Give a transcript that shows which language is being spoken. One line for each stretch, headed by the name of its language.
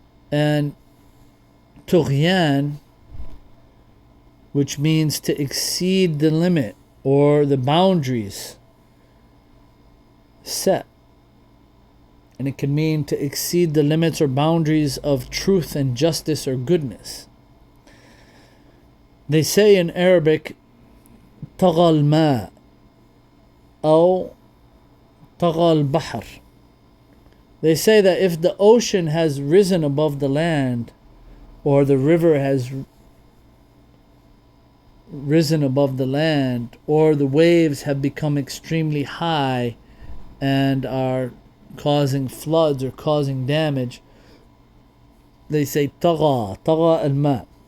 English: And tughyan, which means to exceed the limit or the boundaries set. And it can mean to exceed the limits or boundaries of truth and justice or goodness. They say in Arabic,
Arabic: طغى الماء أو طغى البحر.
English: They say that if the ocean has risen above the land, or the river has risen above the land, or the waves have become extremely high and are causing floods or causing damage, they say taga al-ma.